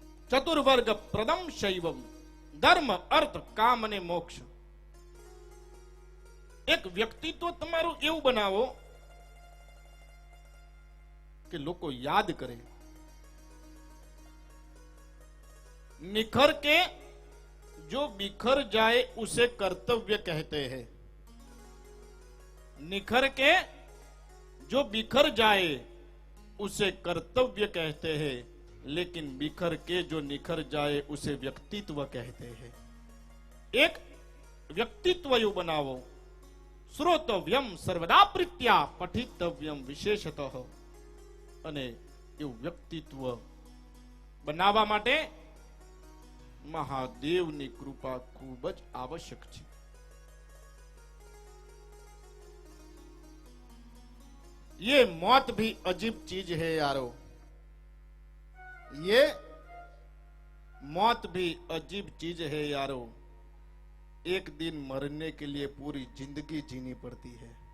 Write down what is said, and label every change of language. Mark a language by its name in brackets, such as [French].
[Gujarati] ચતુર્વર્ગ પ્રદમ શૈવમ, ધર્મ અર્થ કામ અને મોક્ષ. એક વ્યક્તિત્વ તમારું એવું બનાવો કે લોકો યાદ કરે. [Hindi] निखर के जो बिखर जाए उसे कर्तव्य कहते हैं. निखर के जो बिखर जाए उसे कर्तव्य कहते हैं, लेकिन बिखर के जो निखर जाए उसे व्यक्तित्व कहते हैं. [Gujarati] एक व्यक्तित्व यू बनावो. [Sanskrit] श्रोतव्यम सर्वदा प्रीत्या पठितव्यम विशेषतः. [Gujarati] અને એવું વ્યક્તિત્વ બનાવવા માટે મહાદેવની કૃપા ખૂબ જ આવશ્યક છે. [Hindi] ये मौत भी अजीब चीज है यारो. ये मौत भी अजीब चीज है यारो. एक दिन मरने के लिए पूरी जिंदगी जीनी पड़ती है.